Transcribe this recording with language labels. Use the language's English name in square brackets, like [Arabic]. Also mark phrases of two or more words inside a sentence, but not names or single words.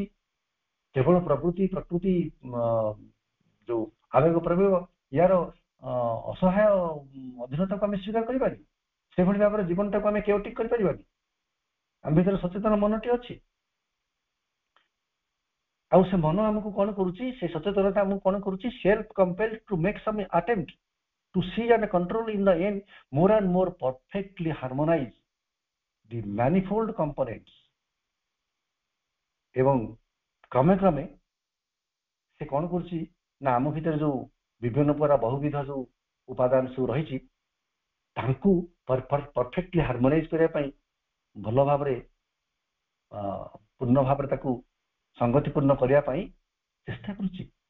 [Odia] କେବଳ ପ୍ରକୃତି ଯୋଉ ଆବେଗ ପ୍ରବେଗ, ୟାର ଅସହାୟ ଅଧୀନତାକୁ ଆମେ ସ୍ୱୀକାର କରିବାନି, ସେଭଳି ଭାବରେ ଜୀବନଟାକୁ ଆମେ କେଓଟିକ୍ କରିପାରିବାନି। ଆମ ଭିତରେ ସଚେତନ ମନଟି ଅଛି, ଆଉ ସେ ମନ ଆମକୁ କଣ କରୁଛି, ସେ ସଚେତନତା ଆମକୁ କଣ କରୁଛି, [English] self compelled to make some attempt to see and control in the end more and more perfectly harmonize the manifold components। [Odia] ଏବଂ କ୍ରମେ କ୍ରମେ ସେ କଣ କରୁଛି ନା ଆମ ଭିତରେ ଯୋଉ ବିଭିନ୍ନ ପ୍ରକାର ବହୁବିଧ ଯୋଉ ଉପାଦାନ ସବୁ ରହିଛି, ତାଙ୍କୁ [English] perfectly harmonize [Odia] କରିବା ପାଇଁ, ଭଲ ଭାବରେ ପୂର୍ଣ୍ଣ ଭାବରେ ତାକୁ ସଂଗତିପୂର୍ଣ୍ଣ କରିବା ପାଇଁ ଚେଷ୍ଟା କରୁଛି।